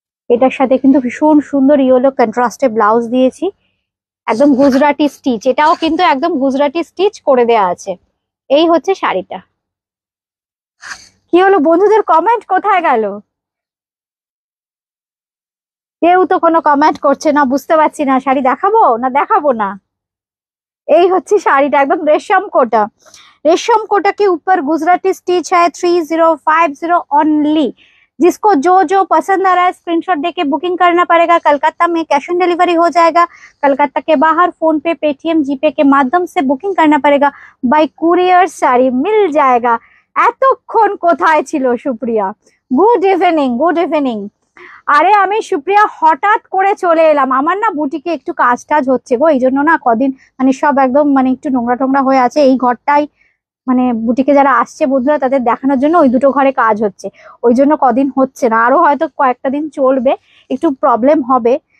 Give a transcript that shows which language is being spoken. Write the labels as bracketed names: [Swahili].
[Bangla] এটার সাথে কিন্তু ভীষণ সুন্দর ইয়েলো কন্ট্রাস্টে ব্লাউজ দিয়েছি, একদম গুজরাটি স্টিচ, এটাও কিন্তু একদম গুজরাটি স্টিচ করে দেয়া আছে। এই হচ্ছে শাড়িটা। কি হলো বন্ধুদের, কমেন্ট কোথায় গেল? কেউ তো কোনো কমেন্ট করছে না, বুঝতে পারছি না শাড়ি দেখাবো না দেখাবো না। এই হচ্ছে শাড়িটা, একদম रेशम कोटा। [Hindi] रेशम कोटा के ऊपर गुजराती स्टिच है, 3050 ओनली। जिसको जो जो पसंद आ रहा है स्क्रीनशॉट देके बुकिंग करना पड़ेगा। कलकत्ता में कैश ऑन डिलीवरी हो जाएगा, कलकत्ता के बाहर फोन पे, पेटीएम, जीपे के माध्यम से बुकिंग करना पड़ेगा। बाय कुरियर শাড়ি मिल जाएगा। [Bangla] এতক্ষণ কোথায় ছিল Supriya? Good evening, good evening. আরে আমি সুপ্রিয়া হঠাৎ করে চলে এলাম, আমার না বুটিকে একটু কাজ টাজ হচ্ছে গো, এই জন্য না কদিন মানে সব একদম মানে একটু নোংরা টোংরা হয়ে আছে এই ঘরটাই। মানে বুটিকে যারা আসছে বন্ধুরা তাদের দেখানোর জন্য ওই দুটো ঘরে কাজ হচ্ছে, ওই জন্য কদিন হচ্ছে না, আরো হয়তো কয়েকটা দিন চলবে, একটু প্রবলেম হবে।